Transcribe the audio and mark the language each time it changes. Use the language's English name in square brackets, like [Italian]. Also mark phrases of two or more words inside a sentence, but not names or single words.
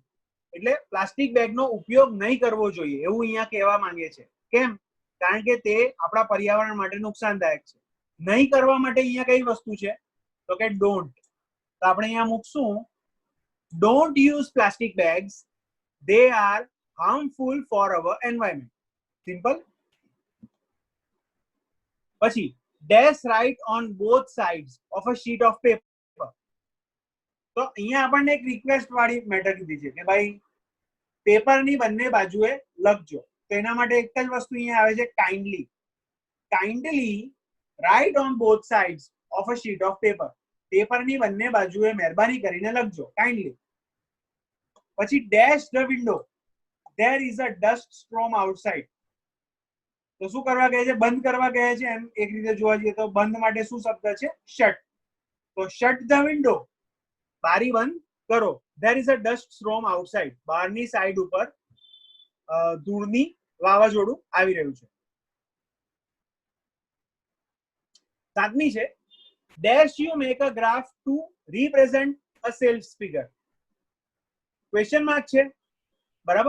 [Gujarati] એટલે પ્લાસ્ટિક બેગનો ઉપયોગ નહીં કરવો જોઈએ એવું અહીંયા કહેવા માંગે છે. કેમ? કારણ કે તે આપણા પર્યાવરણ માટે નુકસાનદાયક છે. નહીં કરવા માટે અહીંયા કઈ વસ્તુ છે? તો કે ડોન્ટ. તો આપણે અહીંયા મૂકશું [English] don't use plastic bags, they are harmful for our environment. Simple. પછી dash write on both sides of a sheet of paper. [Gujarati] તો અહીંયા આપણને એક રિક્વેસ્ટ વાળી મેટર કીધી છે કે ભાઈ પેપરની બંને બાજુએ લખજો. તો એના માટે એક જ વસ્તુ અહીંયા આવે છે [English] kindly write on both sides of a sheet of paper. [Gujarati] પેપરની બંને બાજુએ મહેરબાની કરીને લખજો, કાઇન્ડલી. [English] પછી dash the window, there is a dust storm outside. [Gujarati] તો શું કરવા કહે છે? બંધ કરવા કહે છે. એમ એક રીતે જોવા જઈએ તો બંધ માટે શું શબ્દ છે? શટ. તો [English] shut the window, [Gujarati] બારી બંધ કરો. [English] there is a dust storm outside. [Gujarati] બહારની સાઈડ ઉપર ધૂળની વાવાઝોડું આવી રહ્યું છે. સાતમી છે [English] dash you make a graph to represent a sales figure. question mark [Gujarati] છે, બરાબર.